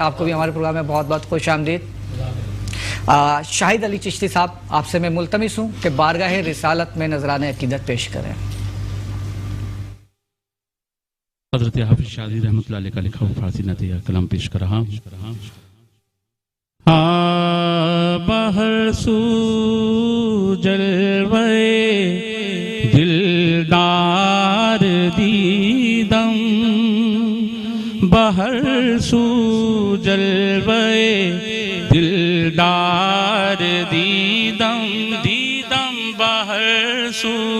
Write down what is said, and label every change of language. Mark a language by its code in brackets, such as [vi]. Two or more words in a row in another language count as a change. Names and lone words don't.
[ur] آپ کو بھی ہمارے پروگرام میں بہت بہت خوش آمدید۔ شاہد علی چشتی صاحب، آپ سے میں ملتمس ہوں کہ بارگاہ رسالت میں نذران عقیدت پیش کریں۔ حضرت حافظ شاذلی رحمۃ اللہ علیہ کا لکھا ہوا فارسی نعتیہ کلام پیش کر رہا ہوں۔ [fa] بہر سو جلوے دلدار دیدم، بہر سو جلوے دلدار دیدم، دیدم بہر سو